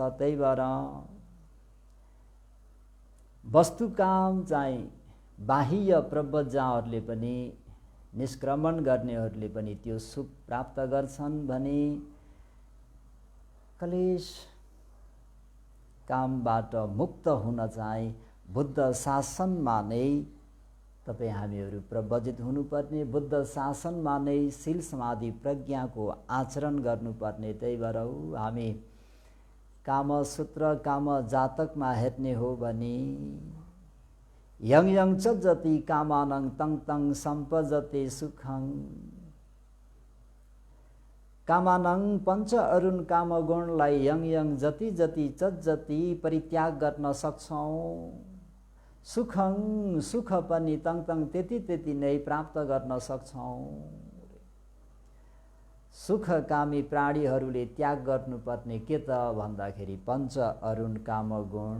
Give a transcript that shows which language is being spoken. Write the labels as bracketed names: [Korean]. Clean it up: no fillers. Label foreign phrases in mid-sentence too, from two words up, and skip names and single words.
[Nepali] त्यही भएर वस्तुकाम चाहिँ बाह्य प्रव्रजहरूले पनि निष्क्रमण गर्नेहरूले पनि त्यो सुख प्राप्त गर्छन् भने क्लेश कामबाट मुक्त हुन चाहिँ बुद्ध शासनमा नै तपाईँ हामीहरू प्रव्रजित हुनुपर्ने, बुद्ध शासनमा नै शील समाधि प्रज्ञाको आचरण गर्नुपर्ने। त्यही भएर हामी कामसूत्र काम जातकमा हेर्ने हो भने [Pali] यङ यङ च जति कामानङ तङ तङ सम्पजते सुखं कामानङ [Nepali] पञ्च अरुण काम गुणलाई [Pali] यङ यङ [Nepali] जति जति जति परित्याग गर्न सक्छौँ सुखं सुख पनि [Pali] तङ तङ [Nepali] त्यति नै प्राप्त गर्न सक्छौँ। सुखकामी प्राणीहरूले त्याग गर्नुपर्ने के त भन्दाखेरि पञ्च अरुण कामगुण।